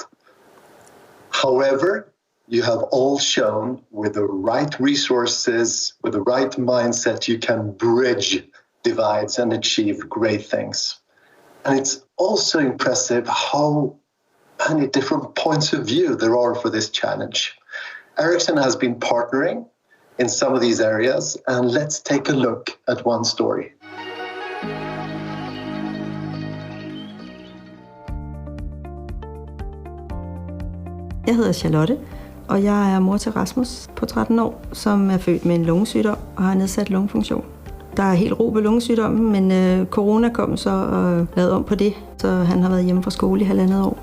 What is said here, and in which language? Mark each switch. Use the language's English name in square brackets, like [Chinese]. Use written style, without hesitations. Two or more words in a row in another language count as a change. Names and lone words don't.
[English] However, you have all shown with the right resources, with the right mindset, you can bridge divides and achieve great things. And it's also impressive how many different points of view there are for this challenge. Ericsson has been partnering in some of these areas, and let's take a look at one story. [Danish] Jeg hedder Charlotte, og jeg er mor til Rasmus på 13 år, som er født med en lungesygdom og har nedsat lungefunktion. Der er helt ro på lungesygdommen, men corona kom så og lavede om på det, så han har været hjemme fra skole i 1,5 år.